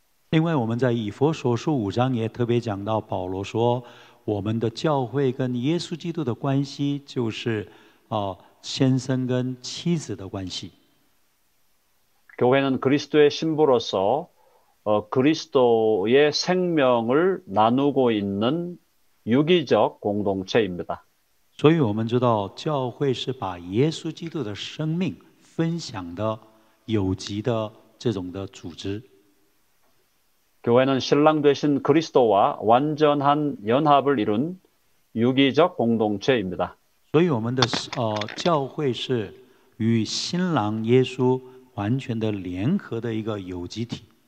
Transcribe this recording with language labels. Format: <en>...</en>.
<zh>另外，我们在以弗所书5章也特别讲到，保罗说，我们的教会跟耶稣基督的关系就是先生跟妻子的关系。</zh> <ko>교회는 그리스도의 신부로서 그리스도의 생명을 나누고 있는 유기적 공동체입니다.</ko> <zh>所以我们知道，教会是把耶稣基督的生命分享的有机的这种的组织。</zh> <ko>교회는 신랑 되신 그리스도와 완전한 연합을 이룬 유기적 공동체입니다.</ko> <zh>所以我们的教会是与新郎耶稣完全的联合的一个有机体。</zh>